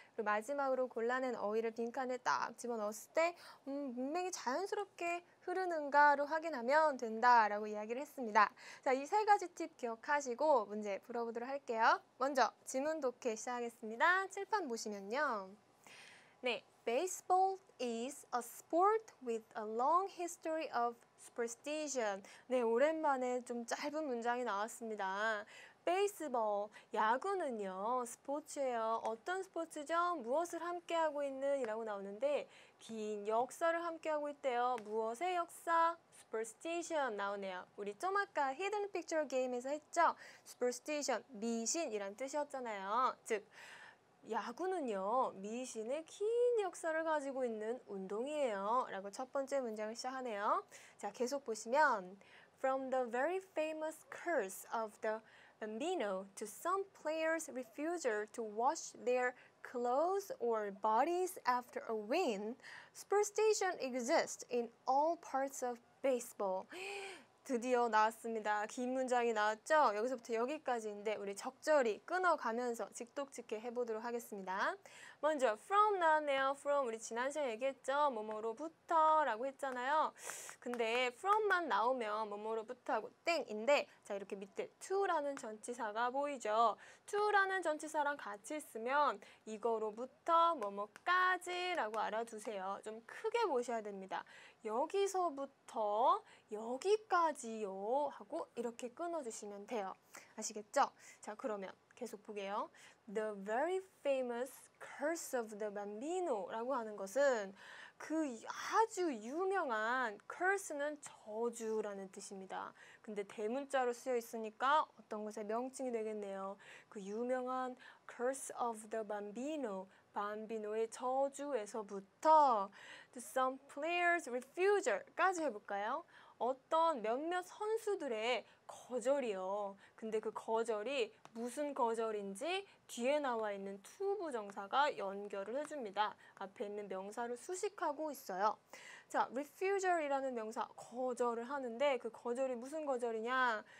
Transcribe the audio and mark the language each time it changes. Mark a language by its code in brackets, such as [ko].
[ko] 그리고 마지막으로 골라낸 어휘를 빈칸에 딱 집어넣었을 때 문맥이 자연스럽게 흐르는가로 확인하면 된다라고 이야기를 했습니다. 자, 이 세 가지 팁 기억하시고 문제 풀어보도록 할게요. 먼저 지문 독해 시작하겠습니다. 칠판 보시면요. [en] 네, baseball is a sport with a long history of superstition. [ko] 네, 오랜만에 좀 짧은 문장이 나왔습니다. 베이스볼, 야구는요, 스포츠예요. 어떤 스포츠죠? 무엇을 함께하고 있는 이라고 나오는데 긴 역사를 함께하고 있대요. 무엇의 역사? superstition 나오네요. 우리 좀 아까 히든 픽처 게임에서 했죠? superstition, 미신이란 뜻이었잖아요. 즉, 야구는요, 미신의 긴 역사를 가지고 있는 운동이에요. 라고 첫 번째 문장을 시작하네요. 자, 계속 보시면 [en] From the very famous curse of the Bambino to some players' refusal to wash their clothes or bodies after a win, superstition exists in all parts of baseball. [ko] 드디어 나왔습니다. 긴 문장이 나왔죠? 여기서부터 여기까지인데 우리 적절히 끊어가면서 직독직해 해보도록 하겠습니다. 먼저 from 나왔네요. from 우리 지난 시간에 얘기했죠? 뭐뭐로부터 라고 했잖아요. 근데 from만 나오면 뭐뭐로부터 하고 땡인데 자 이렇게 밑에 to라는 전치사가 보이죠? to라는 전치사랑 같이 있으면 이거로부터 뭐뭐까지 라고 알아두세요. 좀 크게 보셔야 됩니다. 여기서부터 여기까지요 하고 이렇게 끊어주시면 돼요. 아시겠죠? 자 그러면 계속 보게요. [en] The very famous curse of the Bambino [ko] 라고 하는 것은 그 아주 유명한 curse는 저주라는 뜻입니다. 근데 대문자로 쓰여 있으니까 어떤 것의 명칭이 되겠네요. 그 유명한 [en] curse of the Bambino [ko] 밤비노의 저주에서부터 [en] to some players' refusal [ko] 까지 해볼까요? 어떤 몇몇 선수들의 거절이요. 근데 그 거절이 무슨 거절인지 뒤에 나와 있는 to 부정사가 연결을 해줍니다. 앞에 있는 명사를 수식하고 있어요. 자, refusal이라는 명사 거절을 하는데 그 거절이 무슨 거절이냐?